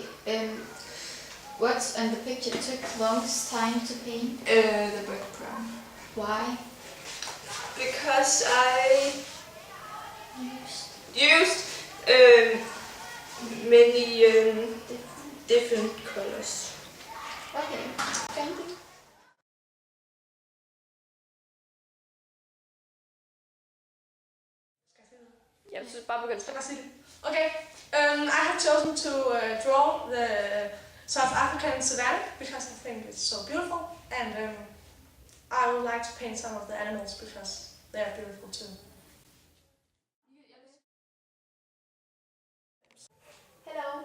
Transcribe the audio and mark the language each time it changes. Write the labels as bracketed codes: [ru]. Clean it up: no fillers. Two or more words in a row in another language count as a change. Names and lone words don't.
[en] What's on the picture took longest time to paint? The background. Why? Because I used many different colors. Okay. Thank you. [da] Ja, så bare begynde. [en] Okay, I have chosen to draw the South African savannah because I think it's so beautiful, and I would like to paint some of the animals because they are beautiful too. Hello.